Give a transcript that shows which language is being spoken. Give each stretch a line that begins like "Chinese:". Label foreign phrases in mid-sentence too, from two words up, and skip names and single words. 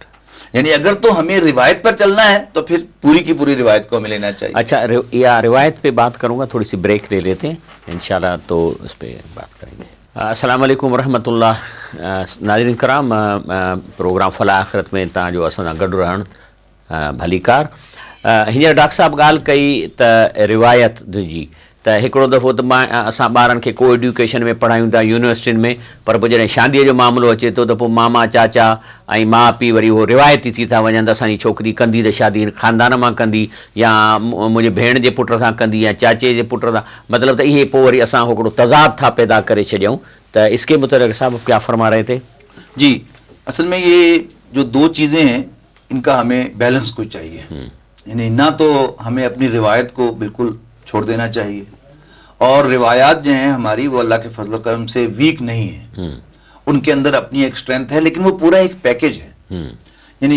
Urdu: اگر تو ہمیں روایت پر چلنا ہے تو پھر پوری کی پوری روایت کو ہمیں لینا چاہیے. اچھا, روایت پہ بات کروں گا, تھوڑی سی بریک لے لیتے ہیں انشاءاللہ, تو اس پہ بات کریں گے.
Arabic: السلام علیکم ورحمۃ اللہ.
Urdu: ناظرین کرام, پروگرام فلاح آخرت میں
Sindhi: तव्हां जो असां सां गॾु रहण भली कार. हींअर डॉक्टर साहब ॻाल्हि कई त रिवायत जी, त हिकिड़ो दफ़ो त असां ॿारनि खे को एड्यूकेशन में पढ़ायूं था यूनिवर्सिटियुनि में, पर पोइ जॾहिं शादीअ जो मामिलो अचे थो त पोइ मामा चाचा ऐं माउ पीउ वरी उहो रिवायती थी था वञनि त असांजी छोकिरी कंदी त शादी ख़ानदान मां कंदी, या मुंहिंजे भेण जे पुट सां कंदी, या चाचे जे पुट सां, मतिलबु त इहे पोइ वरी असां हिकिड़ो तज़ाद था पैदा करे छॾियूं.
Urdu: ت اس کے متعلق صاحب کیا فرما رہے تھے? جی، اصل میں یہ جو دو چیزیں ہیں ان کا ہمیں بیلنس کو چاہیے. نہ تو ہمیں اپنی روایت کو بالکل چھوڑ دینا چاہیے، اور روایات جو ہیں ہماری وہ اللہ کے فضل کرم سے ویک نہیں ہے، ان کے اندر اپنی ایک اسٹرینتھ ہے، لیکن وہ پورا ایک پیکج ہے.